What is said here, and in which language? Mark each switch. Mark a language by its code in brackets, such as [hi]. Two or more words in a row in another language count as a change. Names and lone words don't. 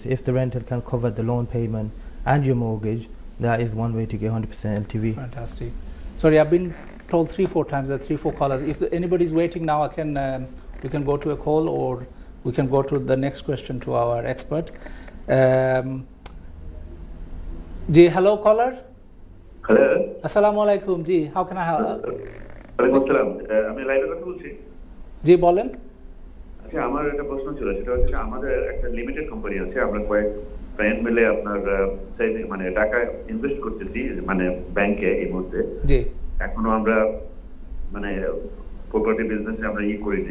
[en] If the rental can cover the loan payment and your mortgage, that is one way to get 100% LTV. Fantastic. Sorry, I've been told 3-4 times that 3-4 callers. If anybody's waiting now, we can go to a call, or we can go to the next question to our expert. Ji, hello caller. Hello. [ar] السلام عليكم. Ji, [en] how can I help? [ar] عليكم السلام. [bn] আমি লাইভে কথা বলছি। জি বলেন। আচ্ছা, আমার একটা প্রশ্ন ছিল, সেটা হচ্ছে আমাদের একটা [en] limited company [bn] আছে, আমরা কয়েক ফ্রেন্ড মিলে আপনার টাকা ইনভেস্ট করতেছি ব্যাংকে এই মুহূর্তে। জি। এখনো আমরা [en] property business [bn] আমরা করিনি।